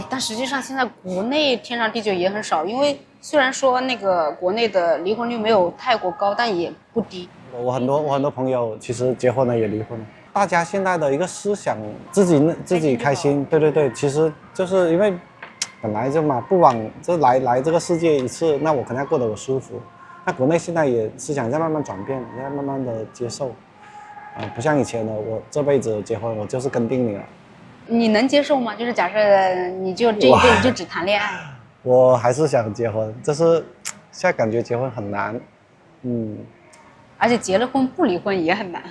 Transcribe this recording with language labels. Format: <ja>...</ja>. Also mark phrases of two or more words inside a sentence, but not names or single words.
<zh>但實際上現在國內天長地久也很少，因為雖然說那個國內的離婚率沒有泰國高，但也不低。我很多朋友其實結婚了也離婚了。大家現在的一個思想，自己開心，對，其實就是因為本來就嘛，不枉就來這個世界一次，那我肯定要過得我舒服。那國內現在也思想在慢慢轉變，在慢慢的接受，不像以前的我這輩子結婚我就是跟定你了。你能接受嗎？就是假設你就這一輩子就只談戀愛。我還是想結婚，就是現在感覺結婚很難，而且結了婚不離婚也很難。</zh>